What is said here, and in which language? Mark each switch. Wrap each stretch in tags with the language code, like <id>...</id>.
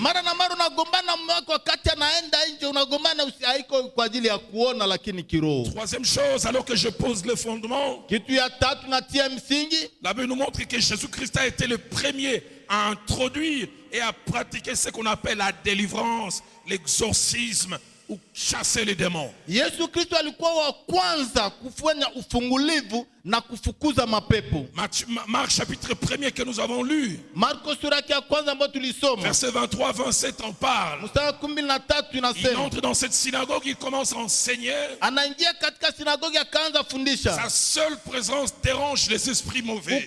<sw>Mara na mara unagombana mume wako wakati anaenda nje, unagombana haiko kwa ajili ya kuona lakini kiroho.</sw> <fr>Troisième chose, alors que je pose le fondement,</fr> <sw>kitu ya tatu natia msingi.</sw> <fr>La Bible nous montre que Jésus-Christ a été le premier à introduire et à pratiquer ce qu'on appelle la délivrance, l'exorcisme ou chasser les démons.</fr> <sw>Yesu Kristo alikuwa wa kwanza kufanya ufungulivu na kufukuza mapepo.</sw> <fr>Marc chapitre 1er que nous avons lu.</fr> <sw>Marko sura ya kwanza ambayo tulisoma.</sw> <fr>Verset 23-27 en parle.</fr> <sw>Mstari 13 inasema.</sw> <fr>Il entre dans cette synagogue, il commence à enseigner.</fr> <sw>Anaingia katika sinagogi akaanza fundisha.</sw> <fr>Sa seule présence dérange les esprits mauvais.</fr>